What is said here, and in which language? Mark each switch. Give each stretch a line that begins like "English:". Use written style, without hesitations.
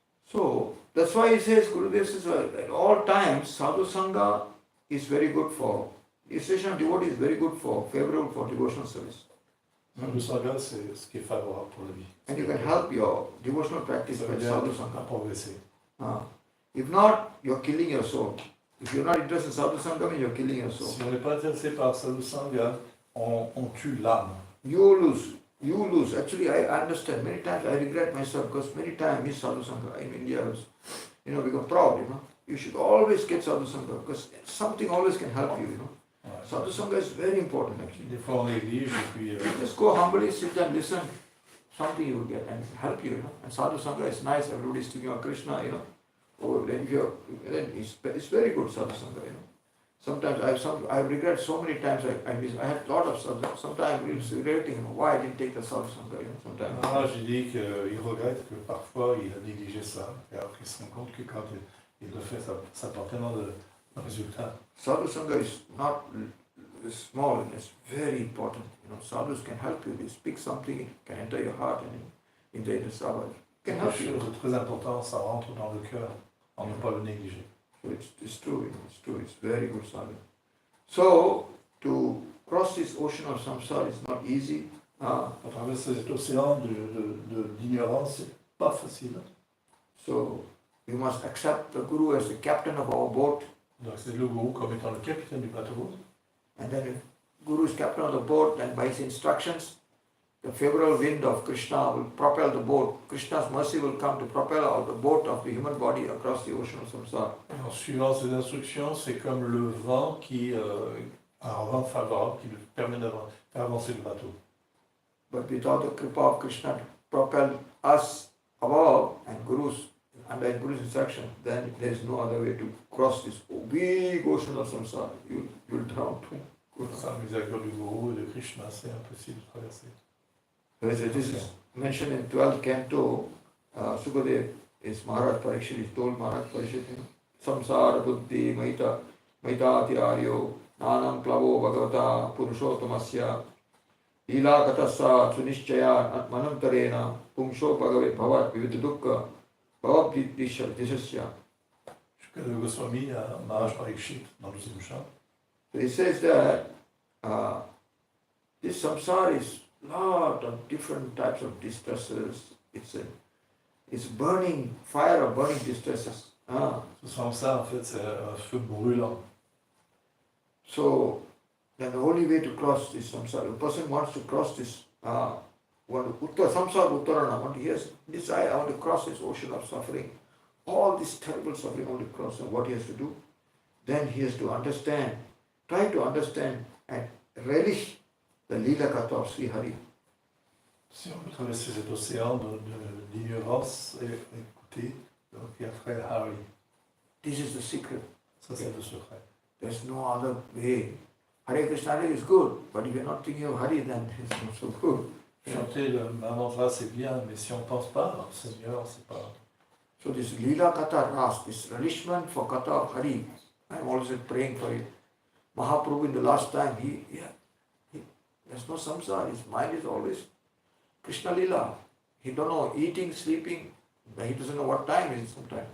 English: So that's why he says, Gurudev says, at all times, sadhu sangha is very good for, the association of devotee is very good for, favorable for devotional service.
French: Le sangha, c'est ce qui est favorable pour la vie.
English: And you can help your devotional practice by sadhu sangha.
French: Progresser.
English: If not, you're killing your soul. If you're not interested in sadhu sangha, then you're killing your soul.
French: Si on n'est pas intéressé par sadhu sangha, on tue l'âme.
English: You lose. Actually, I understand. Many times I regret myself because many times I miss sadhu sangha. In India, I was, become proud, You should always get sadhu sangha because something always can help you, Sadhu sangha is very important actually.
French: Des fois on néglige et puis...
English: Just go humbly, sit and listen. Something you will get and help you, And sadhu sangha is nice. Everybody is thinking of Krishna, Oh, then it's very good sadhu sangha, Sometimes I regret so many times I had a lot of sadhu. Sometimes I was regretting why I didn't take the sadhu sangha, Sometimes.
French: J'ai dit qu'il regrette que parfois il a négligé ça, et alors qu'il se rend compte que quand il le fait, ça apporte tellement de résultats.
English: Sadhu sangha is not small, it's very important. Sadhus can help you. They speak something, it can enter your heart and in the inner sawa. It can help you.
French: C'est très important, ça rentre dans le cœur, on ne peut pas le négliger.
English: So it's true, it's very good sadhu. So, to cross this ocean of samsara is not easy.
French: À travers cet océan d'ignorance, c'est pas facile.
English: So, you must accept the Guru as the captain of our boat.
French: Donc c'est le Guru comme étant le capitaine du bateau.
English: And then if Guru is captain of the boat, then by his instructions, the favorable wind of Krishna will propel the boat. Krishna's mercy will come to propel out the boat of the human body across the ocean of samsara.
French: En suivant ces instructions, c'est comme le vent un vent favorable qui lui permet de faire avancer le bateau.
English: But without the kripa of Krishna to propel us above and Guru's under Guru's instruction, then there is no other way to cross this big ocean of samsara. You will drown too.
French: Sans miséricorde du Gourou et de Krishna, c'est impossible de traverser.
English: This is mentioned in 12th canto. Sukadev is Maharaj Parikshit. He told Maharaj Parikshit,
Sanskrit: samsara buddhi maitati aryo nanam klavo bhagavata purushottamasya ila katasa sunishchaya manantarena pumsho bhagave bhavat vividha dukkha bhavat dishasya.
French: Shukadeva Goswami à Maharaj Parikshit dans le deuxième chant.
English: So he says that this samsara is lot of different types of distresses. It's burning, fire of burning distresses.
French: Ce samsara, en fait, c'est un feu brûlant.
English: So, then the only way to cross this samsara, a person wants to cross this, samsara uttarana, want to hear this, I want to cross this ocean of suffering, all this terrible suffering I want to cross, and what he has to do? Then he has to understand, try to understand and relish the Leela Katha of Sri Hari.
French: Si on veut traverser cet océan d'ignorance et écouter, donc il y a frère Hari.
English: This is the secret.
French: Ça, c'est le secret.
English: There's no other way. Hare Krishna is good, but if you're not thinking of Hari, then it's not so good.
French: Chanter le mantra, c'est bien, mais si on ne pense pas au Seigneur, c'est pas.
English: So this Leela Katha Ras, this relishment for Katha of Hari, I'm always praying for it. Mahaprabhu in the last time, there's no samsara, his mind is always Krishna Leela. He don't know, eating, sleeping, he doesn't know what time it is sometimes.